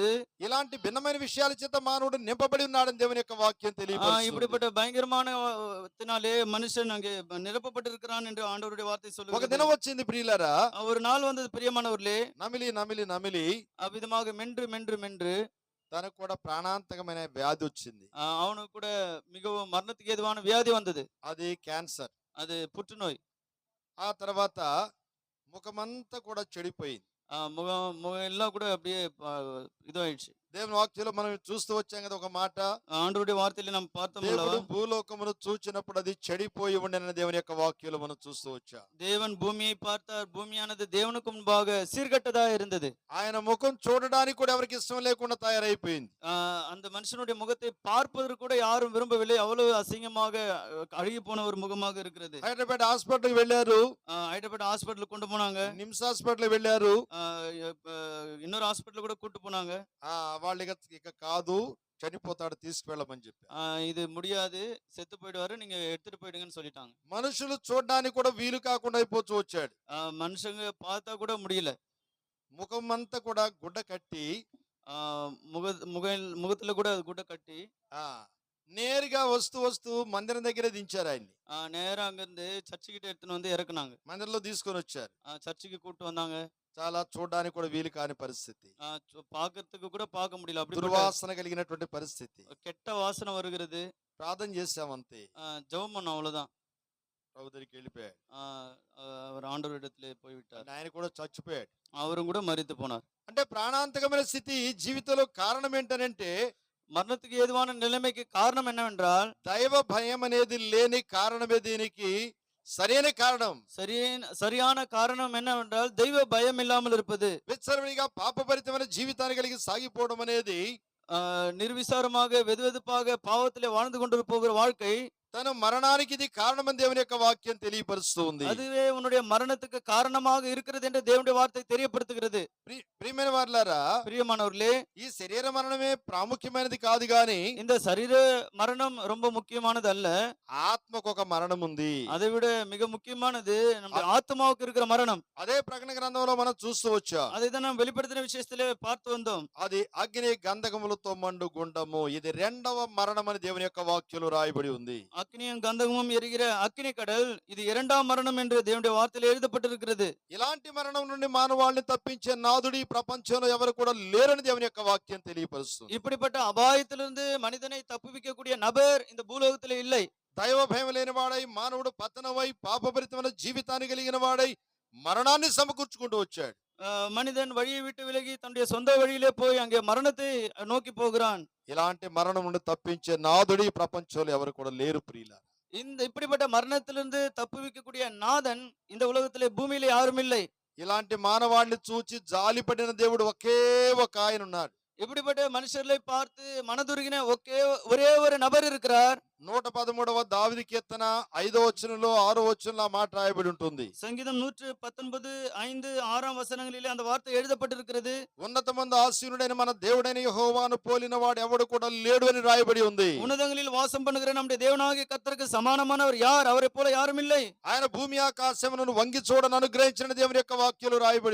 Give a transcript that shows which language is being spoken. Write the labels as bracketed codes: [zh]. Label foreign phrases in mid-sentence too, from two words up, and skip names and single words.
[te] ఇలాంటి భిన్నమైన విషయాల చేత మానవుడు నింపబడి ఉన్నాడని దేవుని యొక్క వాక్యం తెలియపరుస్తుంది. [ta] இப்படிப்பட்ட பயங்கரமானத்தினாலே மனுஷன் அங்கே நிரப்பப்பட்டிருக்கிறான் என்று ஆண்டவருடைய வார்த்தை [te] ఒక [ta] சொல்லுகிறது. [te] దినం వచ్చింది ప్రియులారా, [ta] ஒரு நாள் வந்தது பிரியமானவர்களே, [te] నమిలి నమిలి నమిలి [ta] அவ்விதமாக மென்று மென்று மென்று [te] తనకు కూడా ప్రాణాంతకమైన వ్యాధి వచ్చింది. [ta] அவனுக்கு கூட மிகவும் மரணத்துக்கு ஏதுவான வியாதி வந்தது. [te] అది క్యాన్సర్. [ta] அது புற்றுநோய். [te] ఆ తర్వాత ముఖమంతా కూడా చెడిపోయింది. [ta] முகம் எல்லாம் கூட அப்படியே இதாயிடுச்சு. [te] దేవుని వాక్యంలో మనం చూస్తూ వచ్చాం కదా ఒక మాట, [ta] ஆண்டவருடைய வார்த்தையில நாம் பார்த்தோம் [te] దేవుడు [ta] அல்லவா, [te] భూలోకమును చూచినప్పుడు అది చెడిపోయి ఉండని దేవుని యొక్క వాక్యంలో మనం చూస్తూ వచ్చాం. [ta] தேவன் பூமியை பார்த்தார், பூமியானது தேவனுக்கு முன்பாக சீர்கட்டதா இருந்தது. [te] ఆయన ముఖం చూడడానికి కూడా ఎవరికి ఇష్టం లేకుండా తయారైపోయింది. [ta] அந்த மனுஷனுடைய முகத்தை பார்ப்பதற்கு கூட யாரும் விரும்பவில்லை. அவ்வளவு அசிங்கமாக அழுகி போன ஒரு முகமாக இருக்கிறது. [te] హైదరాబాద్ హాస్పిటల్ వెళ్ళారు, [ta] ஹைதராபாத் ஹாஸ்பிட்டலுக்கு கொண்டு போனாங்க. [te] నిమ్స్ హాస్పిటల్ వెళ్ళారు. [ta] இன்னொரு ஹாஸ்பிட்டல் கூட கூட்டு போனாங்க. [te] వాళ్ళు ఇక కాదు, చనిపోతాడు, తీసుకువెళ్ళమని చెప్పారు. [ta] இது முடியாது, செத்து போயிடுவாரு, நீங்க எடுத்துட்டு போயிடுங்கன்னு சொல்லிட்டாங்க. [te] మనుషులు చూడడానికి కూడా వీలు కాకుండా అయిపోతూ వచ్చాడు. [ta] மனுஷங்க பார்த்தா கூட முடியல. [te] ముఖం అంతా కూడా గుడ్డ కట్టి, [ta] முகத்துல கூட குட்டை கட்டி [te] నేరుగా వస్తూ వస్తూ మందిరం దగ్గరే దించారు ఆయన్ని. [ta] நேரா அங்க இருந்து சர்ச்சு கிட்ட எடுத்துன்னு வந்து இறக்குனாங்க. [te] మందిరంలో తీసుకొని వచ్చారు. [ta] சர்ச்சுக்கு கூட்டு வந்தாங்க. [te] చాలా చూడడానికి కూడా వీలు కాని పరిస్థితి, [ta] பாக்குறதுக்கு கூட பார்க்க முடியல, அப்படி [te] దుర్వాసన కలిగినటువంటి పరిస్థితి. [ta] கெட்ட வாசனை வருகிறது. [te] ప్రార్థన చేసాం అంతే, [ta] ஜெபம் பண்ணோம், அவ்வளவுதான். [te] ప్రభు దగ్గరికి వెళ్ళిపోయాడు. [ta] அவர் ஆண்டவர் இடத்துல போய்விட்டார். [te] ఆయన కూడా చచ్చిపోయాడు. [ta] அவரும் கூட மரித்து போனார். [te] అంటే ప్రాణాంతకమైన స్థితి జీవితంలో కారణం ఏంటనంటే, [ta] மரணத்துக்கு ஏதுவான நிலைமைக்கு காரணம் என்னவென்றால், [te] దైవ భయం అనేది లేని కారణమే దీనికి సరైన కారణం. [ta] சரியான காரணம் என்னவென்றால் தெய்வ பயம் இல்லாமல் இருப்பது. [te] విచ్చలవిడిగా పాపభరితమైన జీవితాన్ని కలిగి సాగిపోవడం అనేది, [ta] నిర్విచారமாக வெதுவெதுப்பாக பாவத்திலே வாழ்ந்து கொண்டு போகிற வாழ்க்கை [te] తన మరణానికి ఇది కారణమని దేవుని యొక్క వాక్యం తెలియపరుస్తుంది. [ta] அதுவே உன்னுடைய மரணத்துக்கு காரணமாக இருக்கிறது என்று தேவனுடைய வார்த்தை தெரியப்படுத்துகிறது. [te] ప్రియమైన వారలారా, [ta] பிரியமானவர்களே, [te] ఈ శరీర మరణమే ప్రాముఖ్యమైనది కాదు గాని, [ta] இந்த சரீர மரணம் ரொம்ப முக்கியமானது அல்ல, [te] ఆత్మకు ఒక మరణం ఉంది. [ta] அதை விட மிக முக்கியமானது நம்முடைய ஆத்மாவுக்கு இருக்கிற மரணம். [te] అదే ప్రకటన గ్రంథంలో మనం చూస్తూ వచ్చాం. [ta] அதை தான் நாம் வெளிப்படுத்தின விஷயத்திலே பார்த்து வந்தோம். [te] అది అగ్ని గంధకములతో మండు గుండము. ఇది రెండవ మరణం అని దేవుని యొక్క వాక్యంలో రాయబడి ఉంది. [ta] அக்னியும் கந்தகமும் எரிகிற அக்னி கடல், இது இரண்டாம் மரணம் என்று தேவனுடைய வார்த்தையில் எழுதப்பட்டிருக்கிறது. [te] ఇలాంటి మరణం నుండి మానవాళిని తప్పించే నాదుడు ఈ ప్రపంచంలో ఎవరు కూడా లేరని దేవుని యొక్క వాక్యం తెలియపరుస్తుంది. [ta] இப்படிப்பட்ட அபாயத்திலிருந்து மனிதனை தப்புவிக்கக்கூடிய நபர் இந்த பூலோகத்திலே இல்லை. [te] దైవ భయం లేని వాడై మానవుడు పతనమై పాపభరితమైన జీవితాన్ని కలిగిన వాడై మరణాన్ని సమకూర్చుకుంటూ వచ్చాడు. [ta] மனிதன் வழியை விட்டு விலகி தன்னுடைய சொந்த வழியிலே போய் அங்கே மரணத்தை நோக்கி போகிறான். [te] ఇలాంటి మరణం నుండి తప్పించే నాదుడి ఈ ప్రపంచంలో ఎవరు కూడా లేరు ప్రియులారా. [ta] இப்படிப்பட்ட மரணத்திலிருந்து தப்புவிக்கக்கூடிய நாதன் இந்த உலகத்திலே பூமியிலே யாரும் இல்லை. [te] ఇలాంటి మానవాడిని చూచి జాలిపడిన దేవుడు ఒకే ఒక ఆయన ఉన్నాడు. [ta] இப்படிப்பட்ட மனுஷர்களை பார்த்து மனதுருகின ஒரே ஒரு நபர் இருக்கிறார். [te] 113వ దావీదు కీర్తన 5వ వచనంలో 6వ వచనంలో ఆ మాట రాయబడి ఉంటుంది. [ta] சங்கீதம் 119 5 6ஆம் வசனங்களிலே அந்த வார்த்தை எழுதப்பட்டிருக்கிறது. [te] ఉన్నతమందు ఆసీనుడైన మన దేవుడైన యెహోవాను పోలిన వాడు ఎవడు కూడా లేడు అని రాయబడి ఉంది. [ta] உன்னதங்களில் வாசம் பண்ணுகிற நம்முடைய தேவனாகிய கர்த்தருக்கு சமானமானவர் யார்? அவரை போல யாரும் இல்லை. [te] ఆయన భూమి ఆకాశములను వంగి చూడను అనుగ్రహించిన దేవుని యొక్క వాక్యాలు రాయబడి